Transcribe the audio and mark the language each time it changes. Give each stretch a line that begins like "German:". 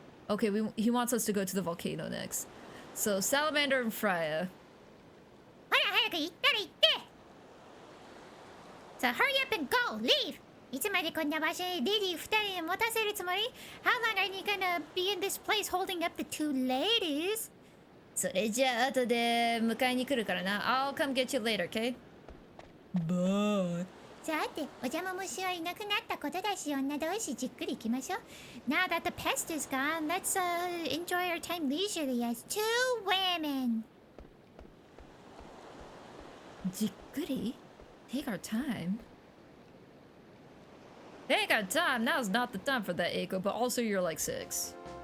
English: Okay, he wants us to go to the volcano next. So, Salamander and Freya.
Japanese: ほら早く行ったら行って
English: So hurry up and go! Leave!
Japanese: いつまでこんな場所へレディー2人で持たせるつもり
English: How long are you gonna be in this place holding up the two ladies?
Japanese: それじゃあ後で迎えに来るからな.
English: I'll come get you later, okay? Bye.
Japanese: さて、お邪魔虫はいなくなったことだし、女同士じっくり行きましょう。
English: Now that the pest is gone, let's enjoy our time leisurely as two women.
Japanese: じっくり?
English: Take our time. Take our time. Now's not the time for that, Eiko. But also, you're like 6.